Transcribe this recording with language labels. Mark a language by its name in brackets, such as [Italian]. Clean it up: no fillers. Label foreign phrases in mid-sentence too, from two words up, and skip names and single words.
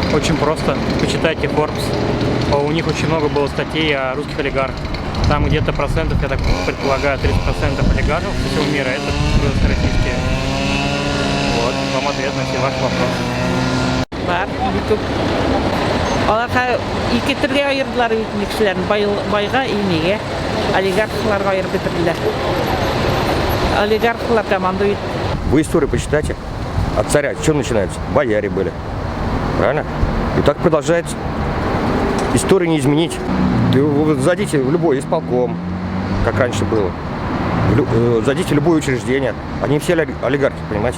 [Russian] Очень просто. Почитайте Forbes. У них очень много было статей о русских олигархах. Там где-то процентов, я так предполагаю, 30% олигархов всего мира это российские. Вот, вам ответ на все ваши вопросы. [Tatar] Бар, YouTube. Аларга ике төргә аердылар кешеләрне, байга, имеге, олигархларга аерып бетерделәр. [Russian] Олигархлар командуют. Вы историю почитайте. От царя что начинается? Бояре были. Правильно? И так продолжается. Историю не изменить. Вы зайдите в любой исполком, как раньше было. Зайдите в любое учреждение. Они все олигархи, понимаете?